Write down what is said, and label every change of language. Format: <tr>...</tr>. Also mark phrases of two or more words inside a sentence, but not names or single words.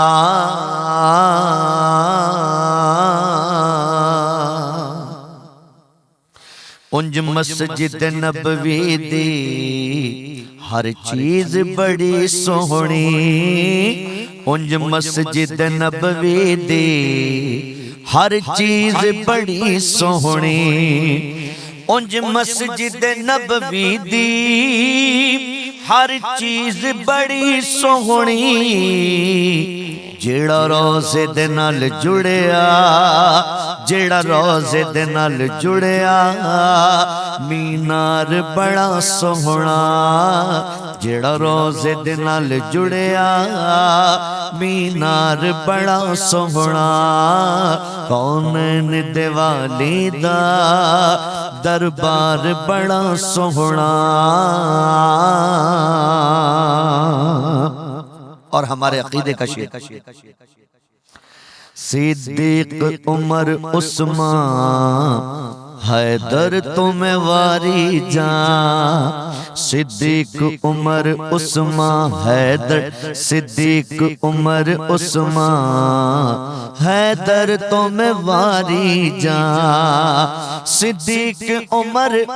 <pa>انج مسجد نبوی دی ہر چیز بڑی سوہنی، انج مسجد نبوی دی ہر چیز بڑی سوہنی، انج مسجد نبوی دی ہر چیز بڑی سوہنی، جیڑا روزے دے نال جڑیا، جیڑا روزے دے نال جڑیا، مینار بڑا سوہنا، جیڑا روزے دے نال جڑیا، مینار بڑا سوہنا، کونین دیوالی دا دربار بڑا سوہنا۔</pa> <ur>اور ہمارے عقیدے کا شعر، صدیق عمر عثمان حیدر تمہیں واری جان صدیق عمر عثمان حیدر صدیق عمر عثمان حیدر تمہیں واری جان صدیق عمر</ur>